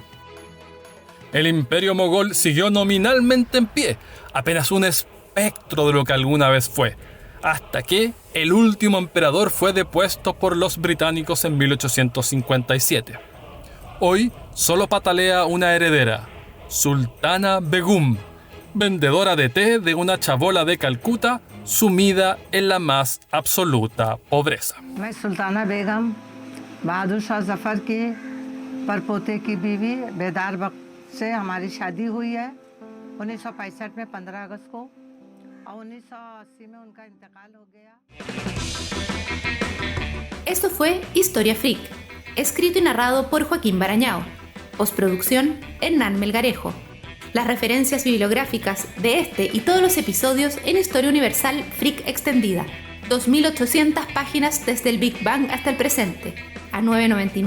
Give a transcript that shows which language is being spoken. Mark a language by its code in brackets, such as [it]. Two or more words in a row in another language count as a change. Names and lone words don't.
[es] El imperio mogol siguió nominalmente en pie, apenas un espectro de lo que alguna vez fue, hasta que el último emperador fue depuesto por los británicos en 1857. Hoy solo patalea una heredera, Sultana Begum, vendedora de té de una chabola de Calcuta sumida en la más absoluta pobreza. [hi] मैं सुल्ताना बेगम बहादुर शाह जफर की परपोते की बीवी बेदार बख्त से हमारी शादी हुई है 1965 में 15 अगस्त को और 1980 में उनका इंतकाल हो गया। [es] Esto fue Historia Freak, escrito y narrado por Joaquín Barañao. Postproducción, Hernán Melgarejo. Las referencias bibliográficas de este y todos los episodios en Historia Universal Freak Extendida. 2.800 páginas desde el Big Bang hasta el presente.